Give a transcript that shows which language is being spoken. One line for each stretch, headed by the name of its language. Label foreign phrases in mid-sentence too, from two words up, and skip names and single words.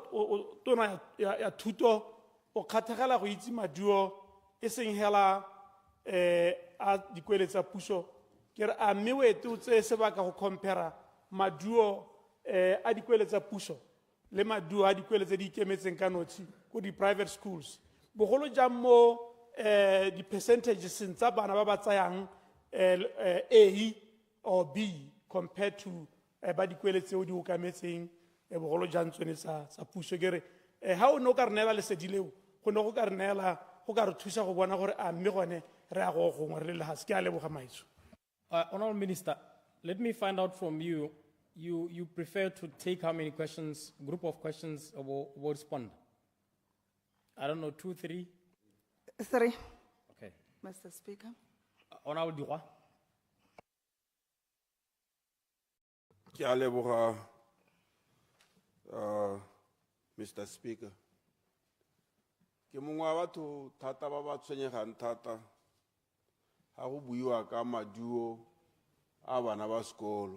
Tswana: tona ya thuto o kgathagela go itse maduo e seng hela a dikwele tsa puso ke re a mme o ete o tseye sebaka go compara maduo a dikwele tsa puso le maduo a dikwele tse di ikemetseng ka nosi ko
English: di-private schools
Tswana: bogolo jang mo di-percentages tsa bana ba ba tsayang
English: A or B compared to
Tswana: ba dikwele tseo di okametseng bogolo jang tsone sa puso ke re ha o ne o ka re neela lesedi leo go ne go ka re neela go ka re thusa go bona gore a mme gone re a go gongwe re le lehase ke a leboga maitso.
English: Honorable Minister, let me find out from you, you prefer to take how many questions, group of questions, or respond? I don't know, 2, 3? 3. Okay. Mr. Speaker. Honorable Duroy.
Tswana: Ke a leboga, Mr. Speaker. Ke mongwe wa batho thata ba ba tshwenyegang thata ha go buiwa ka maduo a bana ba sekolo.